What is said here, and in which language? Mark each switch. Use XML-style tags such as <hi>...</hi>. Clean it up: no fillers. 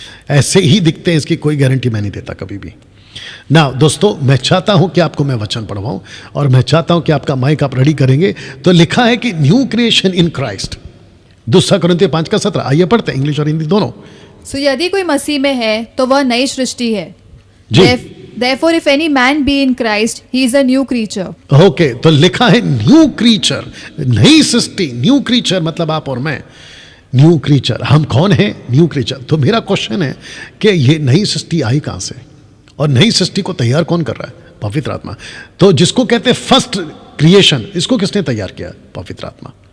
<hi>ऐसे ही दिखते हैं, इसकी कोई गारंटी मैं नहीं देता कभी भी ना। दोस्तों, मैं चाहता हूं कि आपको मैं वचन पढ़वाऊं, और मैं चाहता हूं कि आपका माइक आप रेडी करेंगे। तो लिखा है कि</hi> <en>new creation in Christ,</en> <hi>2 कुरिन्थियों 5:17। आइए पढ़ते हैं, इंग्लिश और हिंदी दोनों। सो यदि कोई मसीह में है तो वह नई सृष्टि है। जी।</hi> <en>Therefore if any man be in Christ, he is a new creature.</en> <hi>Okay, तो लिखा है न्यू क्रीचर, नई सृष्टि। न्यू क्रीचर मतलब आप और मैं, न्यू क्रीचर। हम कौन है? New creature. तो मेरा क्वेश्चन है कि ये नई सृष्टि आई कहां से, और नई सृष्टि को तैयार कौन कर रहा है? पवित्र आत्मा। तो जिसको कहते हैं</hi> <en>first creation,</en> <hi>इसको किसने तैयार किया? पवित्र आत्मा।</hi>